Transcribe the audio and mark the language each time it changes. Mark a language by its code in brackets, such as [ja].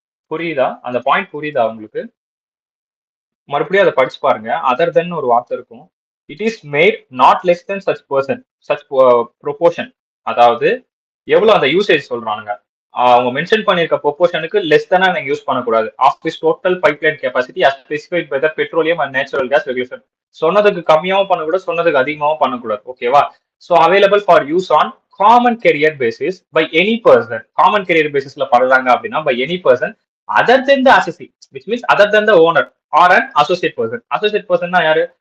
[ta] புரியுதா? அந்த பாயிண்ட் புரியுதா உங்களுக்கு? மறுபடியும் அதை படிச்சு பாருங்க. அதர் தென் ஒரு வார்த்தை இருக்கும். [en] It is made not less than such person such proportion. [ta] அதாவது எவ்வளவு அந்த யூசேஜ் சொல்றானுங்க அவங்க மென்ஷன் பண்ணிருக்க ப்ரொபோர்ஷனுக்கு லெஸ் தானே நீங்க யூஸ் பண்ணக்கூடாது. [en] Of this total pipeline capacity as specified by the petroleum and natural gas regulation. [ta] சொன்னதுக்கு கம்மியாவும் பண்ணக்கூடாது, சொன்னதுக்கு அதிகமாவும் பண்ணக்கூடாது. [en] ஓகேவா? So available for use on common carrier basis by any person. Common carrier பேசிஸ்ல [ta] பண்றாங்க அப்படின்னா [en] By any person other than the associate which means other than the owner or an associate person. Associate பர்சன்னா யாரு?